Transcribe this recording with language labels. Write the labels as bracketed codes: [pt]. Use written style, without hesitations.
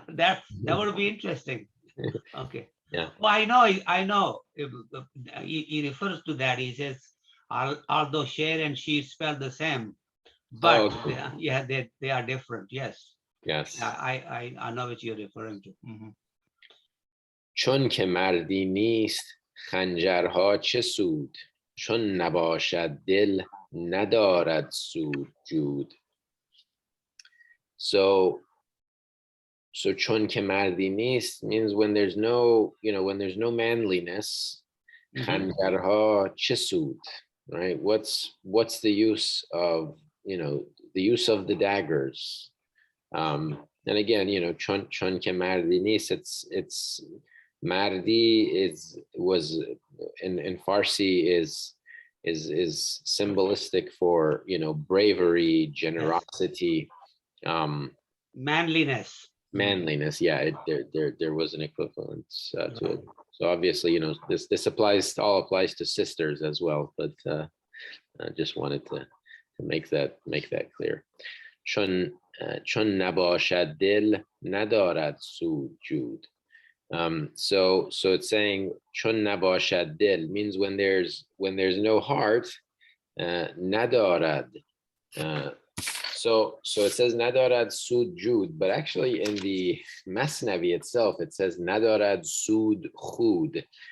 [en] that would be interesting. Okay. Yeah. Well, I know. He refers to that. He says, although share and she spell the same, but they are different. Yes. Yes. I know what you're referring to. Mm-hmm. [fa] چون که مردی نیست خنجرها چه سود چون نباشد دل ندارد سود جود. [en] So [fa] چون که مردی نیست [en] means when there's no manliness, [fa] خنجرها چه سود, [en] right? What's the use of the daggers? And again, [fa] chon ke mardi nis, [en] it's mardi was in Farsi is symbolistic for bravery, generosity, manliness. Yeah, there was an equivalence to it. So obviously, this applies to sisters as well, but I just wanted to make that clear. [fa] چون نباشد دل ندارد سود جود. [en] So it's saying [fa] چون نباشد دل [en] means when there's no heart, [fa] ندارد [en] So it says [fa] nadarad sud jud, [en] but actually in the Mathnawi itself, it says [fa] nadarad sud khud.